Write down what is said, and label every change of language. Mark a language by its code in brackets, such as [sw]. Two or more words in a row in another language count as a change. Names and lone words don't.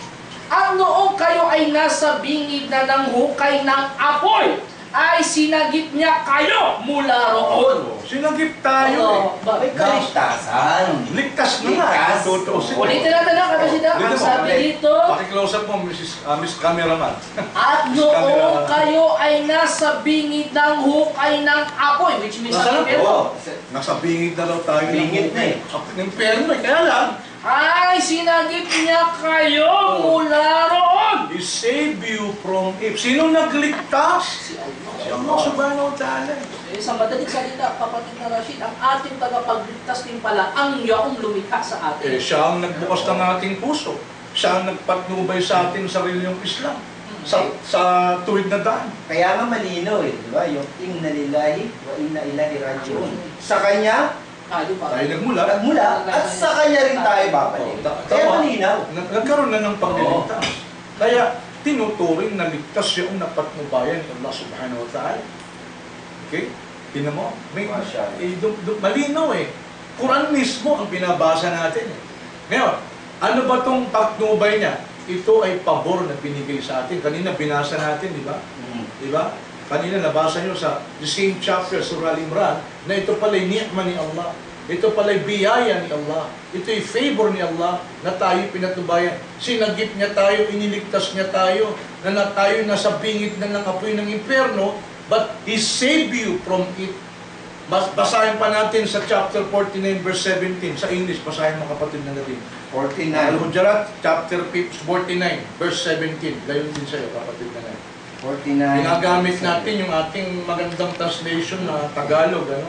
[tl] At noong kayo ay nasa bingid na ng hukay ng apoy, ay sinagip niya kayo mula roon. Sinagip tayo eh. May kaligtasan. Ligtas na nga. Ulitin natin ang kapasida. Ang sabi dito, paki- [en] close up [tl] mo, Miss Cameraman. at noong kayo ay nasa bingid ng hukay ng apoy, [en] which means [tl] Nasa ang impyerno, Nasa bingid na daw tayo. Bingid na eh. Ng impyerno eh. Kaya lang, ay sinagip niya kayo mula roon. [en] He saved you from it. [tl] Sino nagligtas? Si Allah. Si [ar] الله سبحانه وتعالى. [tl] Sa madaling salita, kapatid na Rashid, ang ating tagapagligtas din pala ang yaong lumikha sa atin. Siya ang nagbukas ng ating puso. Siya ang nagpatnubay sa atin sa reliyong Islam. Sa tuwid na daan. Kaya nga malinaw eh, di ba? Yung [ar] إنا لله وإنا إليه راجعون. [tl] Sa Kanya, Di ba? Tayo nagmula. Nagmula, at sa Kanya rin tayo babalik. Kaya malinaw. Nagkaroon na ng pagliligtas. Kaya tinuturing na ligtas yung napatnubayan ng [ar] الله سبحانه وتعالى. [tl] Okay? Tingnan mo, malinaw eh. Quran mismo ang binabasa natin eh. Ngayon, ano ba itong patnubay niya? Ito ay pabor na binigay sa atin. Kanina binasa natin, di ba? Di ba? Kanina nabasa nyo sa [en] the same chapter, [tl] Surah Al-Imran, na ito pala'y ni'ma ni Allah. Ito pala'y biyaya ni Allah. Ito'y favor ni Allah na tayo pinatubayan. Sinagip niya tayo, iniligtas niya tayo, na tayo nasa bingit na ng apoy ng impyerno, [en] but He saved you from it. [tl] Basahin pa natin sa chapter 49 verse 17. Sa English, basahin mga kapatid na natin. 49. Al-Hujarat, chapter 49 verse 17. Gayon din sa'yo, kapatid na natin. 49. Ginagamit natin yung ating magandang translation na Tagalog, ano?